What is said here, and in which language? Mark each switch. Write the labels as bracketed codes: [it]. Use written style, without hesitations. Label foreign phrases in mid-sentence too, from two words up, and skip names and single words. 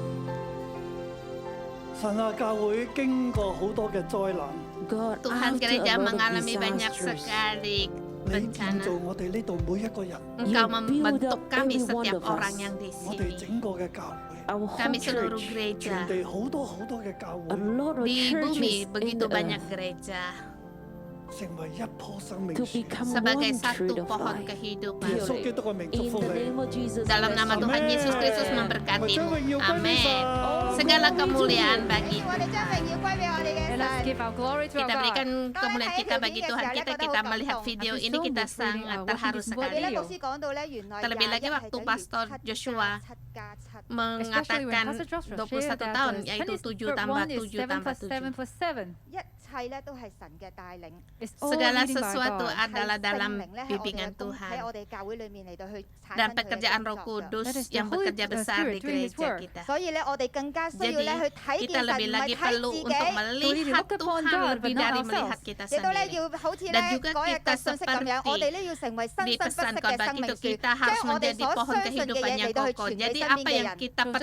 [yue] 神啊，教會經過好多嘅災難， [id] Tuhan gereja mengalami banyak sekali [yue] 你建 [id] bencana. [yue] 造我哋呢度每一個人， [id] Engkau membentuk kami setiap orang yang di [yue] 我哋 [id] sini. [yue] 整個嘅教會， [id] Kami seluruh [yue] 全 [id] gereja. [yue] 地好多嘅教會， [id] Di bumi begitu banyak gereja [yue] 成為一棵生命樹。 [id] sebagai satu pohon kehidupan. [yue] 耶穌基督嘅名祝福你。 [id] Dalam nama Tuhan Yesus Kristus memberkatimu. Amin. Segala kemuliaan bagi [yue] 我哋將榮耀歸俾我哋嘅 [en] And let's [yue] 神。 [en] give our glory to our [id] kita [en] God. [id] berikan kemuliaan kita bagi Tuhan kita melihat video ini kita sangat terharu [yue] 我哋 [id] sekali. [yue] 咧牧師講到咧，原來 [id] Terlebih lagi 21 waktu [yue] 係 [id] Pastor [yue] 等於 [id] Joshua [yue] 7+7 [id] mengatakan Pastor Joshua 21 [en] shared that [id] tahun [en] the [id] yaitu [en] Chinese [id] 7 [en] word [id] tambah [en] one is [id] 7 7 tambah [en] plus 7 [id] 7. [en] plus 7. [yue] 一切咧都係神嘅帶領， [en] It's all [id] Segala [en] leading by [id] sesuatu [en] God. [id] adalah [yue] 係聖 [id] dalam [yue] 靈咧喺我哋 [id] bimbingan [yue] 嘅工喺 [id] Tuhan [yue] 我哋教會裏面嚟到去產 [id] dan [yue] 生佢嘅 [id] pekerjaan [yue] 工 [id] Roh [yue] 作嘅。 [id] Kudus [en] That is the [id] yang [en] Holy [id] bekerja besar di [en] Spirit doing His [id] gereja [en] work. [id] kita. [yue] 所以咧，我哋更加需要 [id] Jadi [yue] 咧去睇見 [id] kita [yue] 神， [id] lebih [yue] 唔係 [id] lagi [yue] 睇 [id] perlu [yue] 自 [id] untuk [yue] 己。 [id] melihat [en] look upon [id] Tuhan [en] God, [id] lebih [en] but not [id] dari [en] ourselves. [id] melihat kita [yue] 亦都咧 [id] sendiri. [yue] 要好似 [id] Dan [yue] 咧 [id] juga [yue] 嗰日 [id] kita [yue] 嘅信息咁樣， [id] seperti [yue] 我哋咧要成為生生不息 [id] dipesan [yue] 嘅 [id] khotbah [yue] 生命 [id] itu [yue] 樹， [id] kita [yue] 將 [id] harus [yue] 我哋 [id] menjadi [yue] 所 [id] pohon [yue] 相信嘅 [id] kehidupan [yue] 嘢 [id] yang [yue] 嚟到去 [id] kokoh. [yue] 傳俾 [id] Jadi [yue] 身 [id] apa [yue] 邊嘅 [id] yang [yue] 人。 [id] kita [en] So just like